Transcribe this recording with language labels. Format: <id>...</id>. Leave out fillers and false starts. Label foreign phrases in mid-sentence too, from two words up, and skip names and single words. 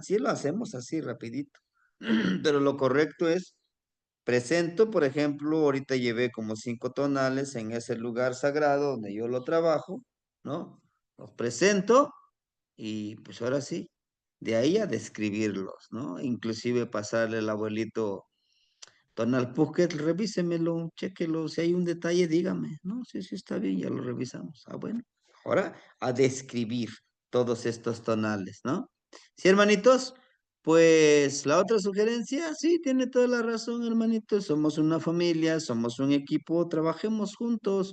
<es>Sí, lo hacemos así, rapidito. Pero lo correcto es, presento, por ejemplo, ahorita llevé como 5 tonales en ese lugar sagrado donde yo lo trabajo, ¿no? Los presento y pues ahora sí, de ahí a describirlos, ¿no? Inclusive pasarle al abuelito Tonal Pucket, revísemelo, chéquelo, si hay un detalle, dígame. No, sí, sí, está bien, ya lo revisamos. Ah, bueno. Ahora a describir todos estos tonales, ¿no? Sí, hermanitos, pues la otra sugerencia, sí, tiene toda la razón, hermanitos. Somos una familia, somos un equipo, trabajemos juntos.</es>